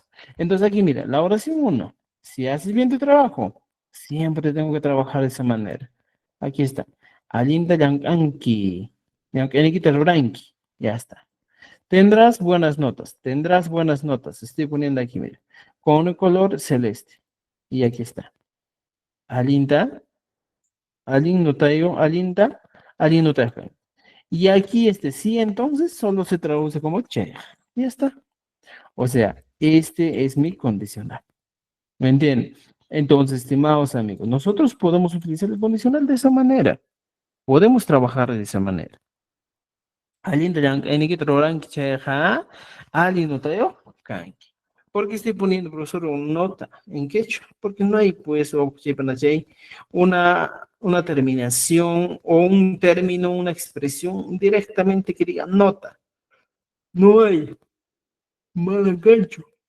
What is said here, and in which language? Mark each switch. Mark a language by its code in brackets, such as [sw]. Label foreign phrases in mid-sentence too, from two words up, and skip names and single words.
[es] Entonces aquí, mira, la oración uno. Si haces bien tu trabajo, siempre tengo que trabajar de esa manera. Aquí está. [qu] Alinda Yankanki. Yankanki Ranki. [es] Ya está. Tendrás buenas notas, tendrás buenas notas. Estoy poniendo aquí, mira, con el color celeste. Y aquí está. [qu] Alinda, alin notayo, alinda, alin notayo. [es] Y aquí este sí, entonces solo se traduce como che. Ya está. O sea, este es mi condicional. ¿Me entienden? Entonces, estimados amigos, nosotros podemos utilizar el condicional de esa manera. Podemos trabajar de esa manera. [qu] Alinda, cheja, alin notayo, kanki. [es] ¿Por qué estoy poniendo, profesor, una nota en quechua? Porque no hay, pues, una terminación o un término, una expresión directamente que diga nota. No hay. Mal engancho.